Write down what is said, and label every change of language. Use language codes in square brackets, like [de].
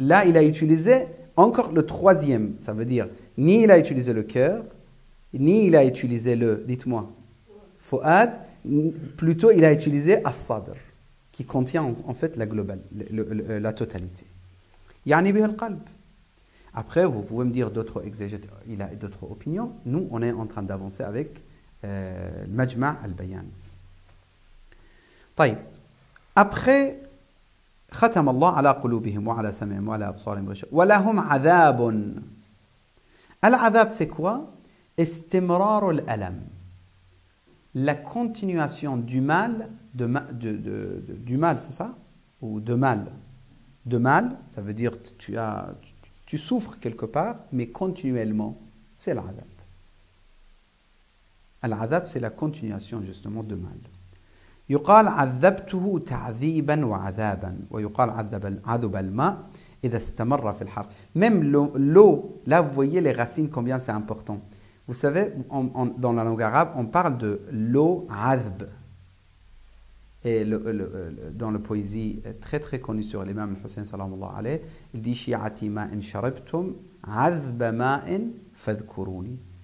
[fr] Là, il a utilisé encore le troisième. Ça veut dire, ni il a utilisé le cœur, ni il a utilisé le, dites-moi, fu'ad, plutôt il a utilisé as-sadr, qui contient en fait la globale, la totalité. Yani bih al-qalb. Après, vous pouvez me dire d'autres exégètes, il a d'autres opinions. Nous, on est en train d'avancer avec le Majma' al-Bayan. [ar] طيب. Après, ختم الله على قلوبهم وعلى سمعهم وعلى أبصارهم غشاوة ولهم عذاب. [fr] العذاب c'est quoi? [ar] استمرار الألم. [fr] La continuation du mal, du mal, c'est ça? Ou de mal? De mal, ça veut dire tu souffres quelque part, mais continuellement, c'est l'adab. L'adab, c'est la continuation justement de mal. [ar] يقال عذبته تعذيبا وعذابا ويقال عذب الماء إذا استمر في الحر. [fr] Même l'eau, là vous voyez les racines combien c'est important. Vous savez, dans la langue arabe, on parle de l'eau adhb. Et dans la poésie très très connue sur l'imam Hussein sallallahu alayhi, il dit shi'ati ma'in sharabtum adhba ma'in fadhkuruni.